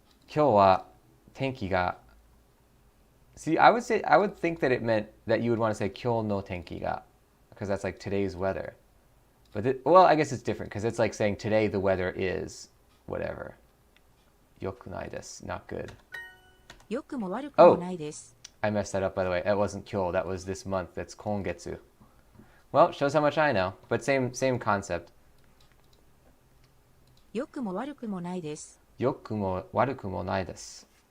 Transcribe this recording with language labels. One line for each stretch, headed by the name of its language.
Japanese: 今日は天気が
English: See, I would think that it meant that you would want to say
Japanese: 今日の天気が
English: because that's like today's weather. But well, I guess it's different because it's like saying today the weather is whatever.
Japanese: 良くないです
English: not good.
Japanese: 良くも悪くもないです。
English: I messed that up, by the way. That wasn't 今日, that was this month. That's 今月. Well, shows how much I know, but same concept.
Japanese: 良くも悪くもないです。良くも悪くもないです.